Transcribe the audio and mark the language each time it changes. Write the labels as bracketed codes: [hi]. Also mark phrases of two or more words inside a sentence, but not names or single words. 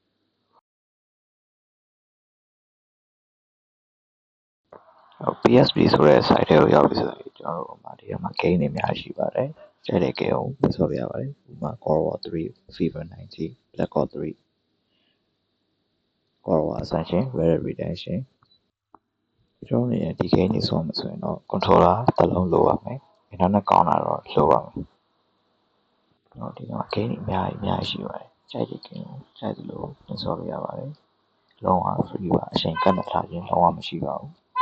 [my] PSP ဆိုတဲ့ site တွေကိုရောက်ပြီဆိုရင်ကျွန်တော်တို့ဒီထဲမှာ game တွေအများကြီးရှိပါတယ်။ကျတဲ့ game ကိုဆော့ပြရပါတယ်။ဥပမာ God of War 3, Fever 19, Black Ops 3, God of War Ascension, Red Dead Redemption ကျွန်တော်တို့ဒီ game တွေဆော့မယ်ဆိုရင်တော့ controller တစ်လုံးလိုပါမယ်။ internet ကောင်းတာတော့လိုပါမယ်။ကျွန်တော်ဒီမှာ game တွေအများကြီးရှိပါတယ်။ကျတဲ့ game ကိုကျတဲ့လိုဆော့ပြရပါတယ်။လုံးဝ free ပါအချိန်ကန့်သတ်ထားခြင်းလုံးဝမရှိပါဘူး။